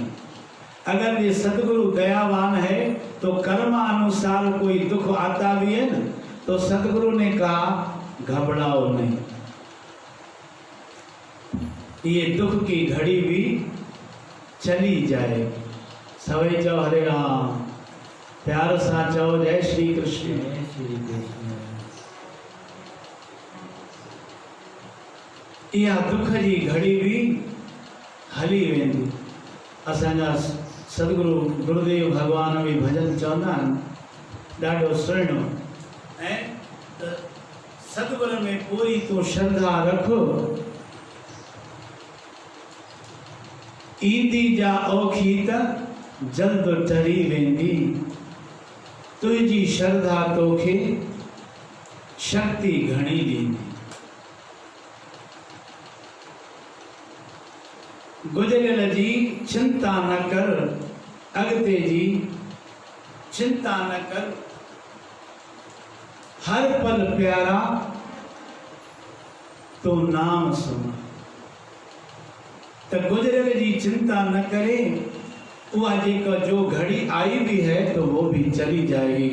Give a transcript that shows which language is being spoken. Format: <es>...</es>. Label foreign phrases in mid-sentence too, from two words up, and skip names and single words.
<hi>अगर ये सतगुरु दयावान है तो कर्मानुसार कोई दुख आता भी है ना, तो सतगुरु ने कहा घबराओ नहीं, ये दुख की घड़ी भी चली जाए।</hi> <sd>सवे चौ हरे राम, प्यार सा चौ</sd> <hi>जय श्री कृष्ण। जय श्री कृष्ण।</hi> <sd>यह दुख जी घड़ी भी हली वेंदी। असांजा सदगुरु गुरुदेव भगवान भी भजन चवंदा आहिनि, ॾाढो सुहिणो। ऐं सतगुरु में पूरी तूं श्रद्धा रख, ईंदी जा औखी त जल्द टरी वेंदी। तुंहिंजी श्रद्धा तोखे शक्ति घणी ॾींदी। गुजरियल जी चिंता न कर, अॻिते जी चिंता न कर। हर पल प्यारा तो नाम सुन। तो गुजरियल जी चिंता न करे,</sd> <hi>वह जेका जो घड़ी आई भी है तो वो भी चली जाएगी।</hi>